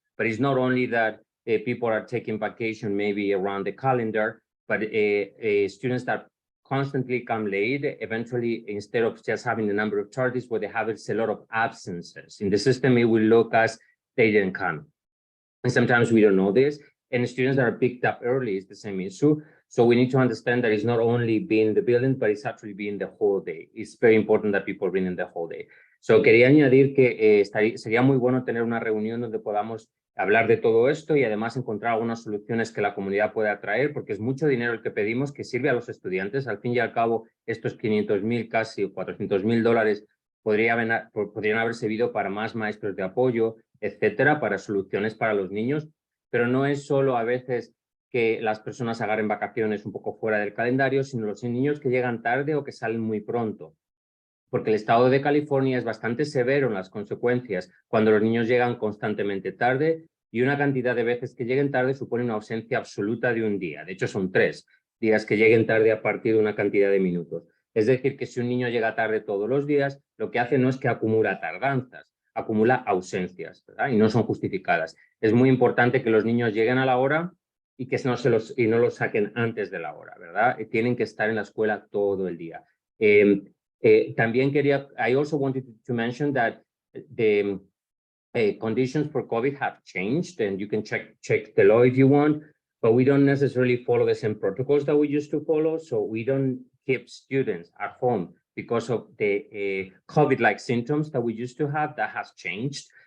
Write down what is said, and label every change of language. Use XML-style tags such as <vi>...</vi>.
<en>But it's not only that people are taking vacation maybe around the calendar, but students that constantly come late, eventually, instead of just having the number of tardies, what they have is a lot of absences. In the system, it will look as they didn't come. And sometimes we don't know this. And students that are picked up early is the same issue. So we need to understand that it's not only being the building, but it's actually being the whole day. It's very important that people bring in the whole day.</en> <es>So quería añadir que sería muy bueno tener una reunión donde podamos hablar de todo esto y además encontrar algunas soluciones que la comunidad pueda traer, porque es mucho dinero el que pedimos que sirve a los estudiantes. Al fin y al cabo, estos 500,000 casi o $400,000 podrían haber servido para más maestros de apoyo, etcétera, para soluciones para los niños. Pero no es solo a veces que las personas agarren vacaciones un poco fuera del calendario, sino los niños que llegan tarde o que salen muy pronto. Porque el estado de California es bastante severo en las consecuencias cuando los niños llegan constantemente tarde, y una cantidad de veces que lleguen tarde supone una ausencia absoluta de un día. De hecho, son 3 días que lleguen tarde a partir de una cantidad de minutos. Es decir, que si un niño llega tarde todos los días, lo que hace no es que acumula tardanzas, acumula ausencias, ¿verdad? Y no son justificadas. Es muy importante que los niños lleguen a la hora y que no los saquen antes de la hora, ¿verdad? Tienen que estar en la escuela todo el día.</es> <en>También I also wanted to mention that the conditions for COVID have changed, and you can check the law if you want, but we don't necessarily follow the same protocols that we used to follow. So we don't keep students at home because of the COVID-like symptoms that we used to have. That has changed.</en>